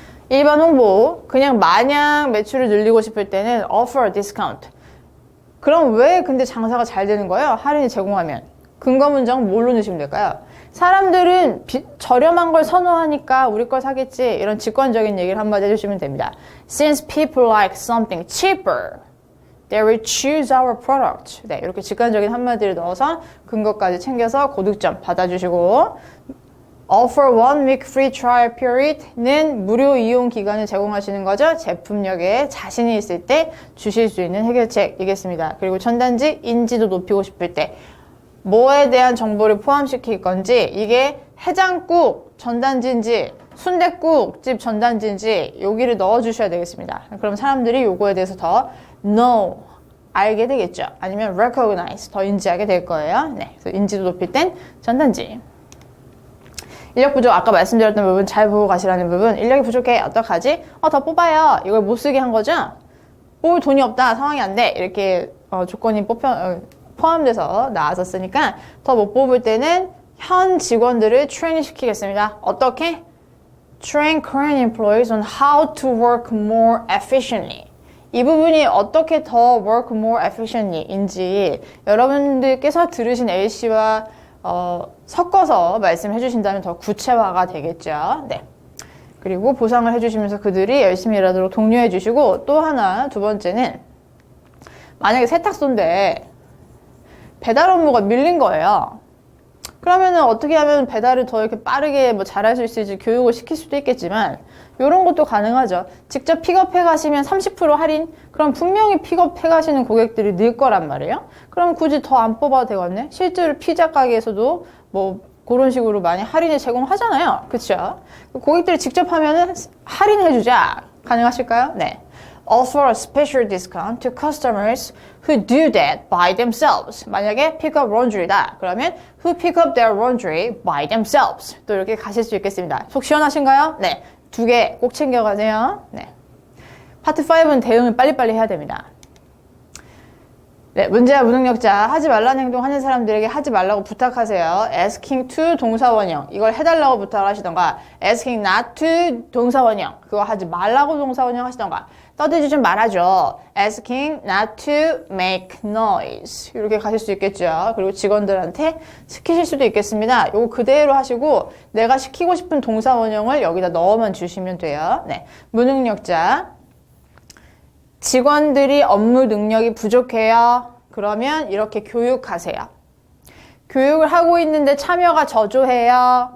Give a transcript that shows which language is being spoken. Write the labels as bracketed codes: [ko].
[ko] 1번 홍보 그냥 마냥 매출을 늘리고 싶을 때는 [en] offer discount [ko] 그럼 왜 근데 장사가 잘 되는 거예요? 할인을 제공하면 근거 문장 뭘로 넣으시면 될까요? 사람들은 저렴한 걸 선호하니까 우리 걸 사겠지 이런 직관적인 얘기를 한마디 해주시면 됩니다. [en] Since people like something cheaper, they will choose our product. [ko] 네, 이렇게 직관적인 한마디를 넣어서 근거까지 챙겨서 고득점 받아주시고 [en] Offer one week free trial period [ko] 는 무료 이용 기간을 제공하시는 거죠. 제품력에 자신이 있을 때 주실 수 있는 해결책이겠습니다. 그리고 전단지 인지도 높이고 싶을 때 뭐에 대한 정보를 포함시킬 건지 이게 해장국 전단지인지 순댓국집 전단지인지 여기를 넣어주셔야 되겠습니다. 그럼 사람들이 요거에 대해서 더 know, 알게 되겠죠. 아니면 recognize, 더 인지하게 될 거예요. 네, 그래서 인지도 높일 땐 전단지. 인력 부족 아까 말씀드렸던 부분 잘 보고 가시라는 부분 인력이 부족해 어떡하지? 더 뽑아요. 이걸 못 쓰게 한 거죠? 뽑을 돈이 없다. 상황이 안 돼. 이렇게 조건이 포함돼서 나왔었으니까 더 못 뽑을 때는 현 직원들을 트레이닝 시키겠습니다. 어떻게? [en] Train current employees on how to work more efficiently. [ko] 이 부분이 어떻게 더 [en] work more efficiently [ko] 인지 여러분들께서 들으신 A씨와 섞어서 말씀해 주신다면 더 구체화가 되겠죠. 네. 그리고 보상을 해주시면서 그들이 열심히 일하도록 독려해 주시고 또 하나 두 번째는 만약에 세탁소인데 배달 업무가 밀린 거예요. 그러면은 어떻게 하면 배달을 더 이렇게 빠르게 잘할 수 있을지 교육을 시킬 수도 있겠지만 이런 것도 가능하죠. 직접 픽업해 가시면 30% 할인? 그럼 분명히 픽업해 가시는 고객들이 늘 거란 말이에요. 그럼 굳이 더 안 뽑아도 되겠네. 실제로 피자 가게에서도 그런 식으로 많이 할인을 제공하잖아요. 그쵸? 고객들이 직접 하면은 할인해주자. 가능하실까요? 네. [en] Offer a special discount to customers who do that by themselves. [ko] 만약에 [en] pick up laundry다. [ko] 그러면 [en] who pick up their laundry by themselves. [ko] 또 이렇게 가실 수 있겠습니다. 속 시원하신가요? 네. 2개 꼭 챙겨가세요. 네. 파트 5는 대응을 빨리빨리 해야 됩니다. 네, 문제와 무능력자 하지 말라는 행동 하는 사람들에게 하지 말라고 부탁하세요. [en] asking to [ko] 동사원형 이걸 해달라고 부탁을 하시던가 [en] asking not to [ko] 동사원형 그거 하지 말라고 동사원형 하시던가 떠들지 좀 말아줘. [en] asking not to make noise [ko] 이렇게 가실 수 있겠죠. 그리고 직원들한테 시키실 수도 있겠습니다. 요거 그대로 하시고 내가 시키고 싶은 동사원형을 여기다 넣어만 주시면 돼요. 네, 무능력자 직원들이 업무 능력이 부족해요. 그러면 이렇게 교육하세요. 교육을 하고 있는데 참여가 저조해요.